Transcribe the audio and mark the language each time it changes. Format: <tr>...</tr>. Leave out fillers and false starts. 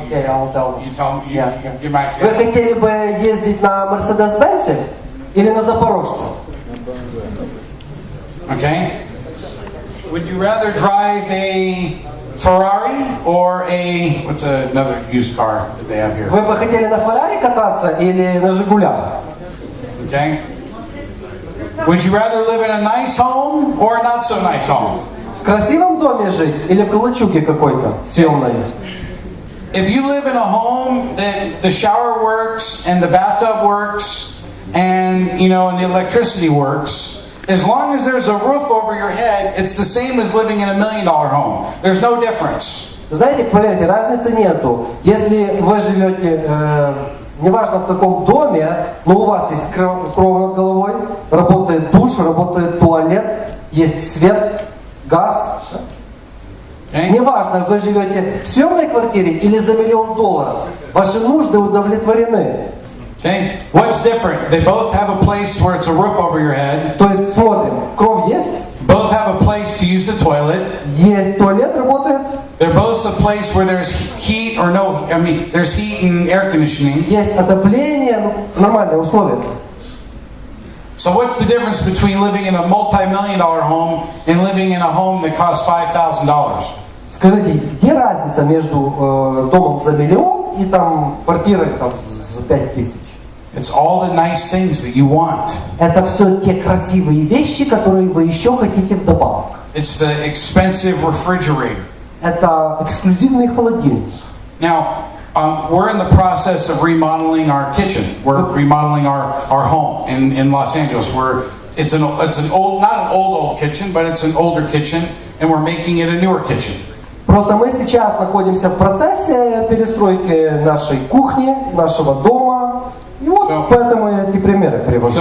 <en>Okay, I'll tell you. You tell me. Yeah. You give my</en> <ru>Вы хотели бы ездить на Мерседес-Бенце или на Запорожце?</ru> <en>Okay. Would you rather drive a Ferrari or a what's another used car that they have here?</en> <ru>Вы бы хотели на Феррари кататься или на Жигулях?</ru> <en>Okay. Would you rather live in a nice home or a not so nice home?</en> <ru>В красивом доме жить или в калачуге какой-то съемной?</ru> <en>If you live in a home that the shower works and the bathtub works and and the electricity works, as long as there's a roof over your head, it's the same as living in $1 million home. There's no difference.</en> <ru>Знаете, поверьте, разницы нету. Если вы живете, неважно в каком доме, но у вас есть кров над головой, работает душ, работает туалет, есть свет, газ.</ru> <en>Okay?</en> <ru>Неважно, вы живете в съемной квартире или за $1 миллион, ваши нужды удовлетворены.</ru> <en>Okay? What's different? They both have a place where it's a roof over your head.</en> <ru>То есть, смотрим, кров есть,</ru> <en>Both have a place to use the toilet.</en> <ru>есть туалет, работает,</ru> <en>They're both a place where there's heat or no, there's heat and air conditioning.</en> <ru>есть отопление, нормальные условия.</ru> <en>So what's the difference between living in a multi-million-dollar home and living in a home that costs $5,000?</en> <ru>Скажите, где разница между домом за $1 миллион и там квартирой там, за 5000?</ru> <en>It's all the nice things that you want.</en> <ru>Это все те красивые вещи, которые вы еще хотите вдобавок.</ru> <en>It's the expensive refrigerator.</en> <ru>Это эксклюзивный холодильник.</ru> <en>Now, we're in the process of remodeling our kitchen. We're remodeling our home in Los Angeles. It's an old, not an old kitchen, but it's an older kitchen, and we're making it a newer kitchen.</en> <ru>Просто мы сейчас находимся в процессе перестройки нашей кухни, нашего дома. И вот поэтому я эти примеры привожу.</ru>